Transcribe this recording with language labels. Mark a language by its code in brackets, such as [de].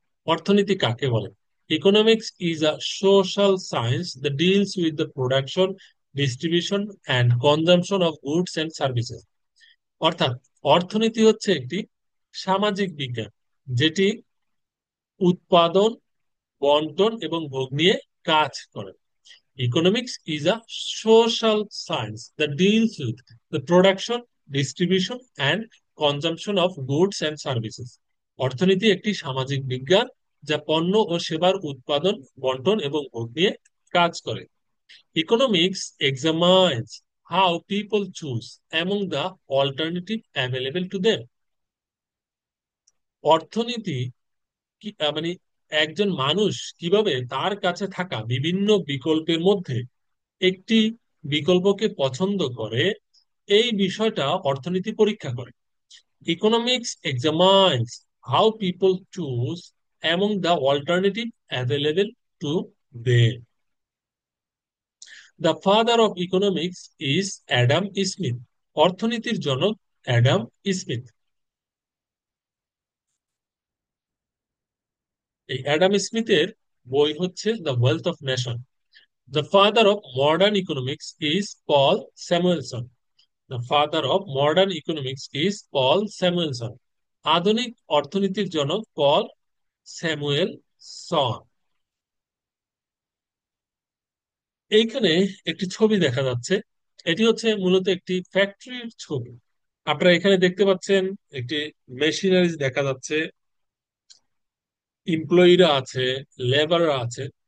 [bn] অর্থনীতি কাকে বলে? [en] Economics is a social science that deals with the production, distribution and consumption of goods and services. [bn] অর্থাৎ অর্থনীতি হচ্ছে একটি সামাজিক বিজ্ঞান যেটি উৎপাদন বন্টন এবং ভোগ নিয়ে কাজ করে। [en] Economics is a social science that deals with the production, distribution, and consumption of goods and services. [bn] অর্থনীতি একটি সামাজিক বিজ্ঞান যা পণ্য ও সেবার উৎপাদন, বন্টন এবং ভোগ নিয়ে কাজ করে। [en] Economics examines how people choose among the alternative available to them. [bn] অর্থনীতি মানে একজন মানুষ কিভাবে তার কাছে থাকা বিভিন্ন বিকল্পের মধ্যে একটি বিকল্পকে পছন্দ করে, এই বিষয়টা অর্থনীতি পরীক্ষা করে। [en] Economics examines how people choose among the alternative available to them. The father of economics is Adam Smith. [bn] অর্থনীতির জনক অ্যাডাম স্মিথ। এই অ্যাডাম স্মিথের বই হচ্ছে the wealth of nation. [en] The father of modern economics is Paul Samuelson. The father of modern economics is Paul Samuelson. [bn] আধুনিক অর্থনীতির জনক পল Samuelson. এইখানে একটি ছবি দেখা যাচ্ছে। এটি হচ্ছে মূলত একটি ফ্যাক্টরির ছবি। আপনারা এখানে দেখতে পাচ্ছেন একটি মেশিনারিজ দেখা যাচ্ছে, এমপ্লয়িরা আছে, লেবাররা আছে।